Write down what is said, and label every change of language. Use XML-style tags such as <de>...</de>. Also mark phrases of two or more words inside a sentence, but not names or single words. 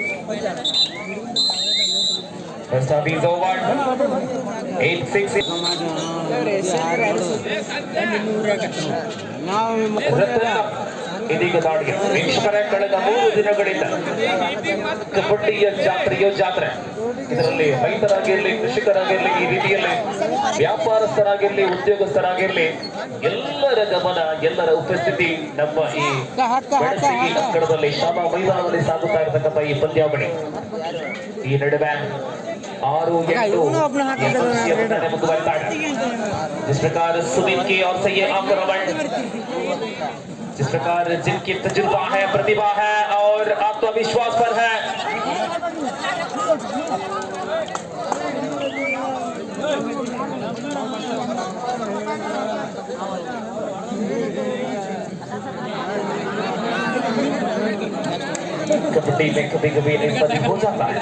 <en>First half is over. 8-6.</en> <kn>ಇದೀಗ ದಾಳಿಗೆ ವೀಕ್ಷಕರ ಕಳೆದ 3 ದಿನಗಳಿಂದ ಕಬಡ್ಡಿಯ ಜಾತ್ರೆ ಇದರಲ್ಲಿ ರೈತರಾಗಿರ್ಲಿ, ಕೃಷಿಕರಾಗಿರ್ಲಿ, ಈ ರೀತಿಯಲ್ಲಿ ವ್ಯಾಪಾರಸ್ಥರಾಗಿರ್ಲಿ, ಉದ್ಯೋಗಸ್ಥರಾಗಿರ್ಲಿ ಎಲ್ಲರ ಗಮನ, ಎಲ್ಲರ ಉಪಸ್ಥಿತಿ ನಮ್ಮ ಈ ಬೆಳಸಿಗಿ ಅಂಕಣದಲ್ಲಿ ಶಾಲಾ ಮೈದಾನದಲ್ಲಿ ಸಾಗುತ್ತಾ ಇರತಕ್ಕಂಥ ಈ ಪಂದ್ಯಾವಳಿ. ಈ ನಡುವೆ 6-8 ಮುಂದುವರಿತಾ ಇದೆ.</kn> <hi>जिस प्रकार सुमित की ओर से ये आक्रमण, जिस प्रकार जिनकी तजुर्बा है, प्रतिभा है और आत्मविश्वास पर है, कबड्डी में कभी कभी निर्पति हो जाता है।</hi>